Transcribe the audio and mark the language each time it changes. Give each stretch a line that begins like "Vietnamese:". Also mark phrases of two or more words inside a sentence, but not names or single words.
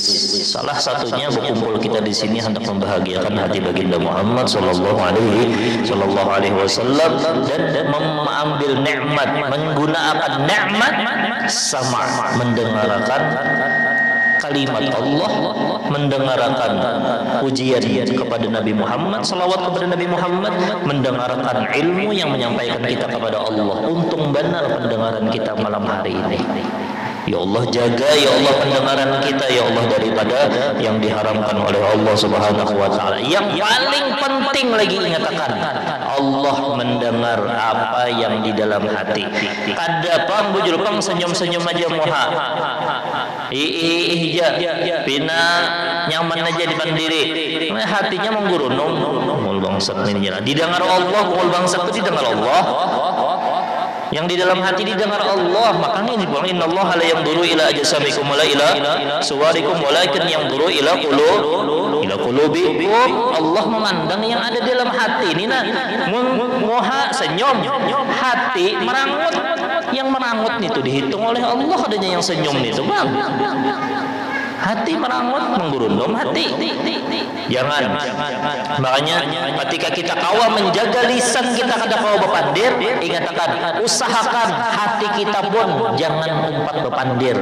Indonesian: Salah satunya berkumpul kita di sini hendak membahagiakan hati baginda Muhammad
Arabic: صلى الله عليه وسلم
Indonesian: dan mengambil nikmat, menggunakan nikmat sama mendengarkan kalimat Allah, mendengarkan pujian kepada Nabi Muhammad, salawat kepada Nabi Muhammad, mendengarkan ilmu yang menyampaikan kita kepada Allah. Untung benar pendengaran kita malam hari ini. Ya Allah jaga ya Allah pendengaran kita ya Allah daripada yang diharamkan oleh Allah
Arabic: سبحانه وتعالى.
Indonesian: Yang paling penting lagi ingatkan, Allah mendengar apa yang di dalam hati.
Banjar: Kada pang bujur pang senyum-senyum aja moha. Pina nyaman aja di pandiri. Hatinya menggurunung mul bangsat ini jalan.
Indonesian: Didengar Allah, mul bangsat itu didengar Allah. Yang di dalam hati didengar Allah. Makanya dibilang
Arabic: إن الله لا ينظر إلى أجسامكم ولا إلى صوركم ولكن ينظر إلى قلوبكم.
Indonesian: Allah memandang yang ada di dalam hati ini. Nah, moha senyum, hati merangut. Yang merangut itu dihitung oleh Allah adanya yang senyum itu, Bang. Hati merangut, menggurundum hati. Jangan.
Banjar: Makanya ketika kita kawa menjaga lisan kita kada kawa bepandir, ingatkan, usahakan hati kita pun jangan umpat bepandir.